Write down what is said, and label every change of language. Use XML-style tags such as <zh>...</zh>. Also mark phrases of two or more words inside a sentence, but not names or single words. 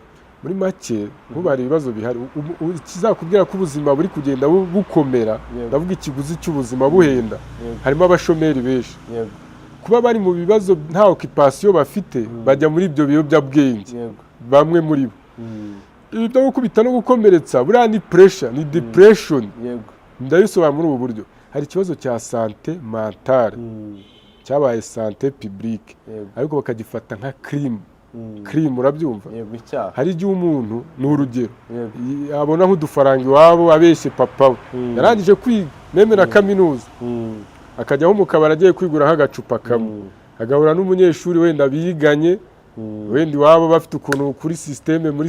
<rw>muri make bari ibibazo bihari ikizakubwira ko ubuzima buri kugenda bukomera ndavuga ikiguzi cy'ubuzima buhenda harimo abashomeri benshi kuba bari mu bibazo nta occupation bafite bajya muri ibyo biyobyabwenge bamwe muri bo ibyo gukubita no gukomeretsa buriya ni pressure ni depression ndayisobanura muri ubu buryo hari ikibazo cya</rw> <fr>santé mentale</fr> <rw>cyabaye</rw> <fr>santé publique</fr> <rw>ariko bakagifata nka crime urabyumva hari igihe umuntu ni urugero abona nk'udufaranga iwabo abeshye papa we yarangije kwiga nemera kaminuza akajyaho mu kabari agiye kwigura nk'agacupa kamwe agahura n'umunyeshuri wenda biganye wenda iwabo bafite ukuntu kuri muri</rw>